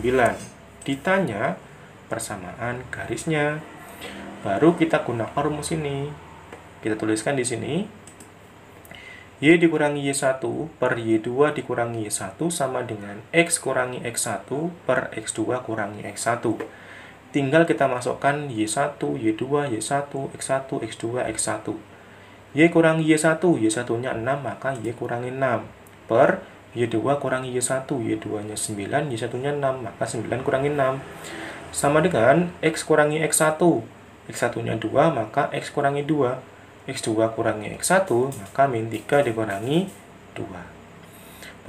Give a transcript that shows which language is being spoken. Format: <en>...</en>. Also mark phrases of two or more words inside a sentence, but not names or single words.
<id>Ditanya persamaan garisnya. Baru kita gunakan rumus ini. Kita tuliskan di sini. Y dikurangi Y1 per Y2 dikurangi Y1 sama dengan X kurangi X1 per X2 kurangi X1. Tinggal kita masukkan Y1, Y2, Y1, X1, X2, X1. Y kurangi Y1, Y1-nya 6, maka Y kurangi 6. Per Y2 kurangi Y1, Y2-nya 9, Y1-nya 6, maka 9 kurangi 6. Sama dengan X kurangi X1. X1-nya 2, maka X kurangi 2. X2 kurangi X1, maka min 3 dikurangi 2.</id>